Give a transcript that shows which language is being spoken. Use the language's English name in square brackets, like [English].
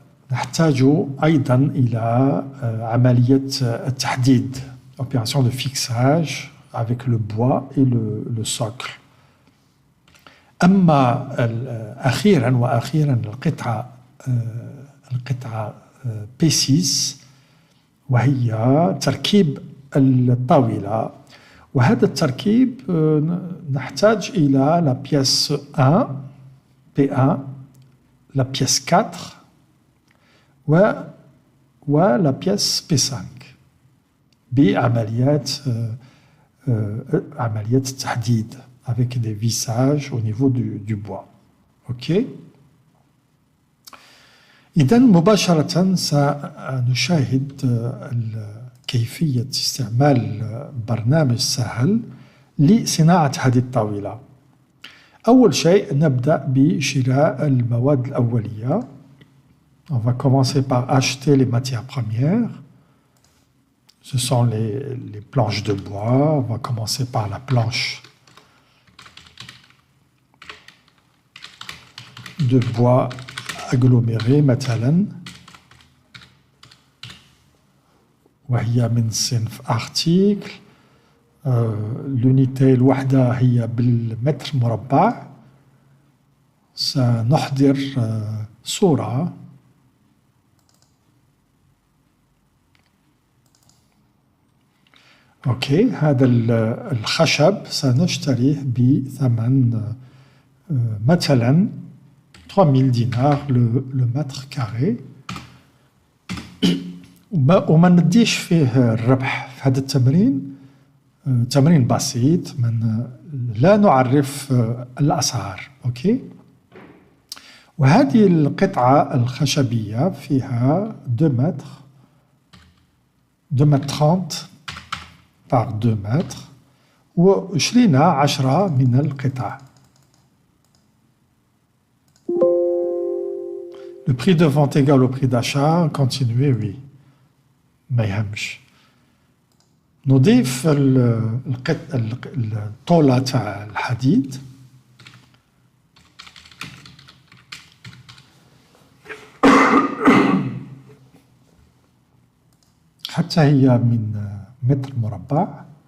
[Arabic] ونحتاج أيضا إلى عملية التحديد, [French] opération de fixage avec le bois et le socle. [Arabic] أما أخيرا القطعة P6 وهي تركيب الطاولة. وهذا التركيب نحتاج إلى [French] la pièce 1 P1, la pièce 4 la pièce P5 [Arabic] بعمليات التحديد [French] avec des vissages au niveau du bois. Ok? [Arabic] إذن مباشرة سنشاهد كيفية استعمال برنامج سهل لصناعة هذه الطاولة. أول شيء نبدأ بشراء المواد الأولية. [French] On va commencer par acheter les matières premières. Ce sont les planches de bois. On va commencer par la planche de bois aggloméré [Arabic] مثلا, وهي من صنف [French] article. l'unité [Arabic] الوحدة هي بالمتر مربع. سنحضر صورة. اوكي, هذا الخشب سنشتريه بثمن مثلا 3000 دينار [French] le mètre carré. [Arabic] وما نديش فيه الربح في هذا التمرين. تمرين بسيط, لا نعرف الأسعار. اوكي. وهذه القطعة الخشبية فيها 2 متر 2 متر 30 par 2 متر, وشرينا 10 من القطع. [French] Le prix de vente égal au prix d'achat, continuer, oui. [Arabic] ما يهمش. نضيف الطولة تاع الحديد حتى هي من متر مربع.